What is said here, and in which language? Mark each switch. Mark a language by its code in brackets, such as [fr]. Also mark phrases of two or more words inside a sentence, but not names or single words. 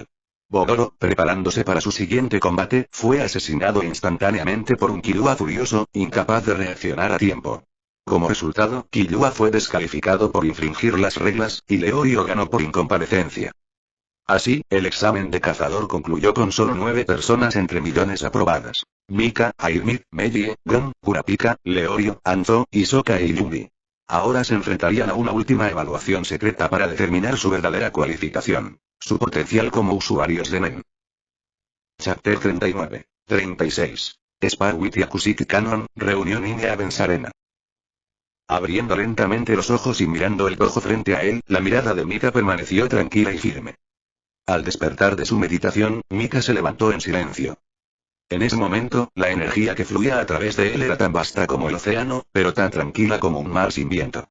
[es] Bogoro, preparándose para su siguiente combate, fue asesinado instantáneamente por un Killua furioso, incapaz de reaccionar a tiempo. Como resultado, Killua fue descalificado por infringir las reglas, y Leorio ganó por incomparecencia. Así, el examen de cazador concluyó con solo 9 personas entre millones aprobadas. Mika, Airmid, Meiji, Gon, Kurapika, Leorio, Anzo, Hisoka e Iyumi. Ahora se enfrentarían a una última evaluación secreta para determinar su verdadera cualificación, su potencial como usuarios de Nen. [en] Chapter 39. 36. Spar with Yakushiki Canon, reunión in Evans Arena. [es] Abriendo lentamente los ojos y mirando el dojo frente a él, la mirada de Mika permaneció tranquila y firme. Al despertar de su meditación, Mika se levantó en silencio. En ese momento, la energía que fluía a través de él era tan vasta como el océano, pero tan tranquila como un mar sin viento.